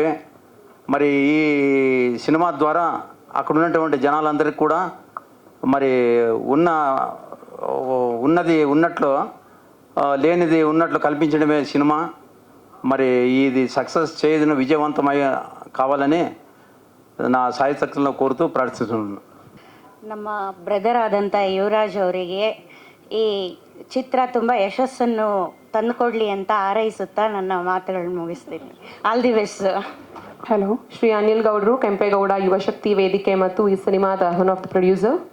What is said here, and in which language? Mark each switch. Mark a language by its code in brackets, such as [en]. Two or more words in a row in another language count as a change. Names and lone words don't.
[te] మరి ఈ సినిమా ద్వారా అక్కడ ఉన్నటువంటి జనాలందరికీ కూడా మరి ఉన్నది ఉన్నట్లు, లేనిది ఉన్నట్లు కల్పించడమే సినిమా. మరి ఇది సక్సెస్ చేయడం విజయవంతమై కావాలని నా సాయశక్తులను కోరుతూ ಪ್ರಾರ್ಥಿಸುತ್ತೇನೆ. [kn] ನಮ್ಮ ಬ್ರದರ್ ಆದಂಥ ಯುವರಾಜ್ ಅವರಿಗೆ ಈ ಚಿತ್ರ ತುಂಬ ಯಶಸ್ಸನ್ನು ತಂದುಕೊಡ್ಲಿ ಅಂತ ಹಾರೈಸುತ್ತಾ ನನ್ನ ಮಾತುಗಳನ್ನು ಮುಗಿಸ್ತೀನಿ. [en] all the best. [kn] ಹಲೋ, ಶ್ರೀ ಅನಿಲ್ ಗೌಡ್ರು, ಕೆಂಪೇಗೌಡ ಯುವಶಕ್ತಿ ವೇದಿಕೆ ಮತ್ತು ಈ ಸಿನಿಮಾದ [en] one of the producer.